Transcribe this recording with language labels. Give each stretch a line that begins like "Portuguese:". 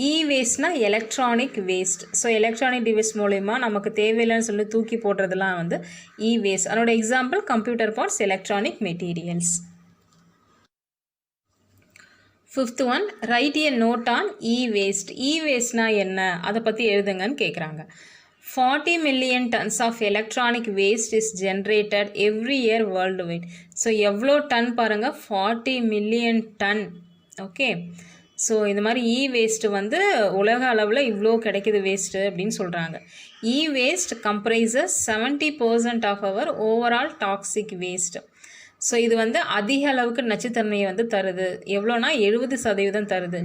Tamil: வேஸ்ட்னா electronic waste. So electronic device மூலயமா நமக்கு தேவையில்லைன்னு சொல்லி தூக்கி போடுறதுலாம் வந்து வேஸ்ட். அதனோட example computer parts, electronic materials.
English: Fifth one, right a note on waste.
Tamil: வேஸ்ட்னா என்ன, அதை பற்றி எழுதுங்கன்னு கேட்குறாங்க.
English: 40 million tons of electronic waste is generated every year worldwide.
Tamil: So எவ்வளோ டன் பாருங்கள், 40 million ton. ஓகே, ஸோ இந்த மாதிரி வேஸ்ட்டு வந்து உலக அளவில் இவ்வளோ கிடைக்கிது வேஸ்ட்டு அப்படின்னு சொல்கிறாங்க.
English: Waste comprises 70% of our overall toxic waste.
Tamil: So இது வந்து அதிக அளவுக்கு நச்சுத்தன்மையை வந்து தருது. எவ்வளோனா 70% தருது.